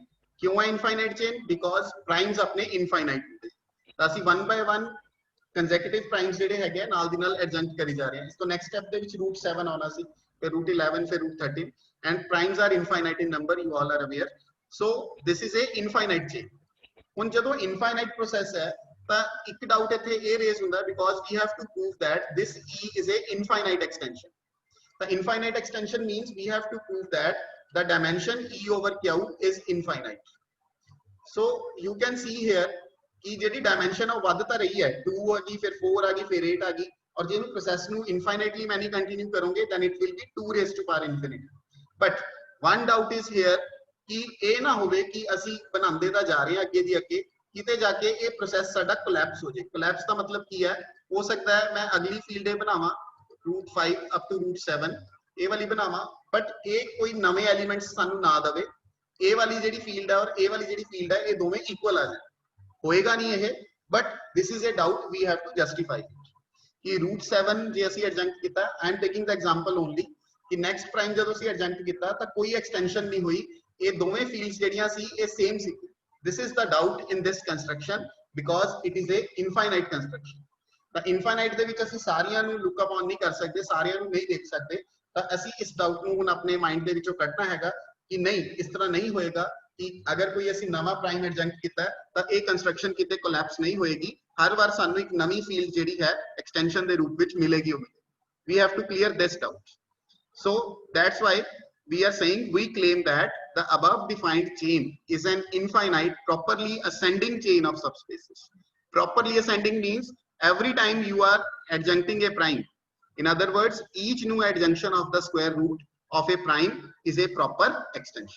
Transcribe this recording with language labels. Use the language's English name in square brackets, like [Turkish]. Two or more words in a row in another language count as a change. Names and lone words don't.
[Hindi] क्यों है [English] infinite chain? Because primes [Hindi] अपने infinite होते हैं, तो [Punjabi] ਅਸੀਂ [English] 1 by 1 consecutive primes [Punjabi] ਜਿਹੜੇ ਹੈਗੇ ਨਾਲ ਦੀ ਨਾਲ adjunct ਕਰੀ ਜਾ ਰਹੇ ਹਾਂ. ਇਸ ਤੋਂ [English] next step [Punjabi] ਦੇ ਵਿੱਚ √7 ਆਉਣਾ ਸੀ, ਫਿਰ √11 ਫਿਰ √13, [English] and primes are infinite in number, you all are aware. So this is a infinite chain. [Punjabi] ਹੁਣ ਜਦੋਂ [English] infinite process [Punjabi] है ਤਾਂ ਇੱਕ doubt ਇੱਥੇ ਇਹ raise ਹੁੰਦਾ [English] because we have to prove that this E is a infinite extension. The infinite extension means we have to prove that the dimension E over Q is infinite. So you can see here [Punjabi] कि ਜਿਹੜੀ dimension ਉਹ ਵੱਧ ਤਾਂ ਰਹੀ ਹੈ, 2 ਆ ਗਈ ਫਿਰ 4 ਆ ਗਈ ਫਿਰ 8 ਆ ਗਈ, ਔਰ ਜੇ ਇਹਨੂੰ process ਨੂੰ infinitely [Hindi] मैंने continue करोगे [English] then it will be 2 raised to power infinity. But one doubt is here [Punjabi] कि ਇਹ ਨਾ ਹੋਵੇ ਕਿ ਅਸੀਂ ਬਣਾਉਂਦੇ ਤਾਂ ਜਾ ਰਹੇ ਹਾਂ ਅੱਗੇ ਦੀ ਅੱਗੇ, ਕਿਤੇ ਜਾ ਕੇ ਇਹ ਪ੍ਰੋਸੈਸ ਸਾਡਾ ਕੋਲੈਪਸ ਹੋ ਜਾਏ. ਕੋਲੈਪਸ ਦਾ ਮਤਲਬ ਕੀ ਹੈ? ਹੋ ਸਕਦਾ ਹੈ ਮੈਂ ਅਗਲੀ ਫੀਲਡ ਇਹ ਬਣਾਵਾਂ √5 [English] up to [Punjabi] √7 ਇਹ ਵਾਲੀ ਬਣਾਵਾਂ, ਬਟ ਇਹ ਕੋਈ ਨਵੇਂ ਐਲੀਮੈਂਟਸ ਸਾਨੂੰ ਨਾ ਦੇਵੇ, ਇਹ ਵਾਲੀ ਜਿਹੜੀ ਫੀਲਡ ਹੈ ਔਰ ਇਹ ਵਾਲੀ ਜਿਹੜੀ ਫੀਲਡ ਹੈ ਇਹ ਦੋਵੇਂ ਇਕੁਅਲ ਆ ਜਾਣ, ਹੋਏਗਾ ਨਹੀਂ ਇਹ, [English] but this is a doubt we have to justify [Punjabi] ਕਿ √7 ਜੇ ਅਸੀਂ ਐਡਜੰਕਟ ਕੀਤਾ, [English] I am taking the example only [Punjabi] ਕਿ [English] next prime [Punjabi] ਜਦੋਂ ਅਸੀਂ ਐਡਜੰਕਟ ਕੀਤਾ ਤਾਂ ਕੋਈ ਐਕਸਟੈਂਸ਼ਨ ਨਹੀਂ ਹੋਈ, ਇਹ ਦੋਵੇਂ ਫੀਲਡਸ ਜਿਹੜੀਆਂ ਸੀ ਇਹ ਸੇਮ ਸੀ. [English] This is the doubt in this construction because it is a infinite construction. [Punjabi] ਤਾਂ infinite ਦੇ ਵਿੱਚ ਅਸੀਂ ਸਾਰੀਆਂ ਨੂੰ [English] look up on [Punjabi] ਨਹੀਂ ਕਰ ਸਕਦੇ, ਸਾਰਿਆਂ ਨੂੰ ਨਹੀਂ ਦੇਖ ਸਕਦੇ, ਤਾਂ ਅਸੀਂ ਇਸ ਡਾਊਟ ਨੂੰ ਹੁਣ ਆਪਣੇ ਮਾਈਂਡ ਦੇ ਵਿੱਚੋਂ ਕੱਢਣਾ ਹੈਗਾ ਕਿ ਨਹੀਂ, ਇਸ ਤਰ੍ਹਾਂ ਨਹੀਂ ਹੋਏਗਾ ਕਿ ਅਗਰ ਕੋਈ ਅਸੀਂ ਨਵਾਂ ਪ੍ਰਾਈਮ ਐਡਜੰਕਟ ਕੀਤਾ ਤਾਂ ਇਹ ਕੰਸਟਰਕਸ਼ਨ ਕਿਤੇ ਕੋਲੈਪਸ ਨਹੀਂ ਹੋਏਗੀ, ਹਰ ਵਾਰ ਸਾਨੂੰ ਇੱਕ ਨਵੀਂ ਫੀਲਡ ਜਿਹੜੀ ਹੈ ਐਕਸਟੈਂਸ਼ਨ ਦੇ ਰੂਪ ਵਿੱਚ ਮਿਲੇਗੀ ਹੋਵੇਗੀ. [English] We have to clear this doubt. So that's why we are saying we claim that the above defined chain is an infinite properly ascending chain of subspaces. Properly ascending means every time you are adjuncting a prime, in other words each new adjunction of the square root of a prime is a proper extension.